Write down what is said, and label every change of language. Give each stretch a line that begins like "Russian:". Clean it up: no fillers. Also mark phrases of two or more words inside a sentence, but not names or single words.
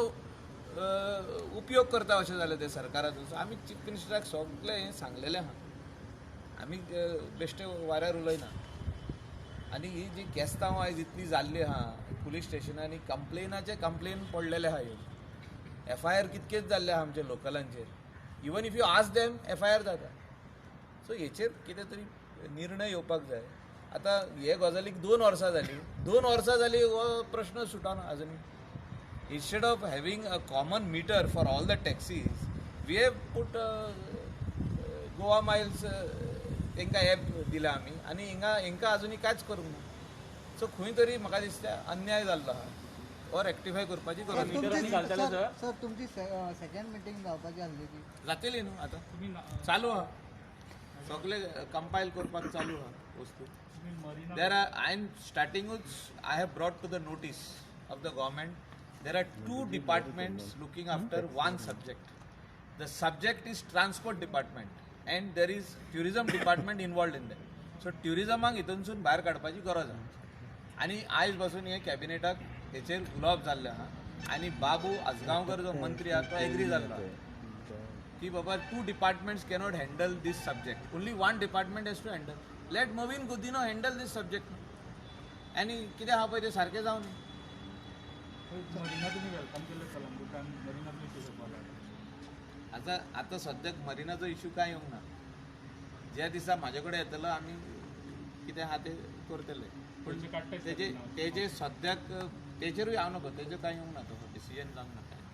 Konkani: उपयोग करता अशें जालें ते सरकाराचो सो आमी चीफ मिनिस्टराक सगळें हें सांगलेलें आहा आमी बेश्टे वाऱ्यार उलयना आनी ही जी केस्तांव आयज इतली जाल्ली आहा पुलीस स्टेशनांनी कंप्लेन पडलेले आहा ह्यो FIR कितकेच जाल्ले आहा आमच्या लोकलांचेर
English: even if you ask them
Konkani: FIR जाता सो हेचेर कितें तरी निर्णय येवपाक जाय आतां हे गजालीक 2 वर्सां जालीं हो प्रश्न सुटाना आजुनी
English: instead of having a common meter for all the taxis we have put
Konkani: Goa Miles तांकां ॲप दिला आमी आनी हांकां आजुनी कांयच करूंक ना सो खंय तरी म्हाका दिसता अन्याय जाल्लो आहा हो रेक्टिफाय करपाची गरज आसा. सर तुमची सेकंड मिटींग जावपाची आसली ती जातली न्हू आतां चालू आहा सगळे कंपायल करपाक चालू आहा वस्तू
English: there are I am startinguch I have brought to the notice of the government there are 2 departments looking after one subject. The subject is transport department and there is tourism department involved in that.
Konkani: So tourismaक हितूनसून भायर काडपाची गरज आहा आनी आयज बसून हे कॅबिनेटाक हेचेर उलोवप जाल्लें आहा आनी बाबू आजगांवकर जो मंत्री आहा तो एग्री जाल्लो आहा की बाबा
English: 2 departments cannot handle this subject. Only one department has to handle. Let Movin Gudino handle this subject.
Konkani: आनी कितें आहा पळय तें सारकें जावन मरिना तुम्ही वेलकम केलं कलंगूटान मरिनातून इशू करपाक आता सद्याक मरिनाचो इशू कांय येवंक ना ज्या दिसा म्हाजे कडेन येतलो आमी कितें आहा तें करतले पूण तेजे सद्याक तेजेरूय हांव नकळो तेजें कांय येवंक ना तो डिसिजन जावंक ना